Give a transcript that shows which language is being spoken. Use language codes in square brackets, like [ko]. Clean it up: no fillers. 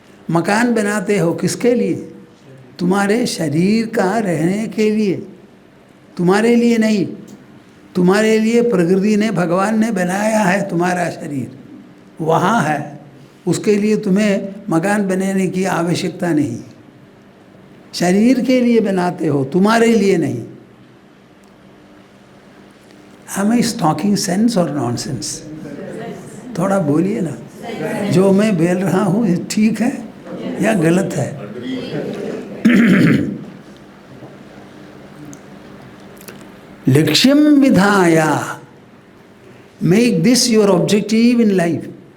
[hi] मकान बनाते हो किसके लिए? तुम्हारे शरीर का रहने के लिए, तुम्हारे लिए नहीं। तुम्हारे लिए प्रकृति ने, भगवान ने बनाया है तुम्हारा शरीर, वहाँ है। उसके लिए तुम्हें मकान बनाने की आवश्यकता नहीं। शरीर के लिए बनाते हो, तुम्हारे लिए नहीं। [en] Am I talking sense or nonsense? [hi] थोड़ा बोलिए ना, जो मैं बोल रहा हूँ ये ठीक है या गलत है? [sa] लक्ष्यम विधाया, [en] Make this your objective in life.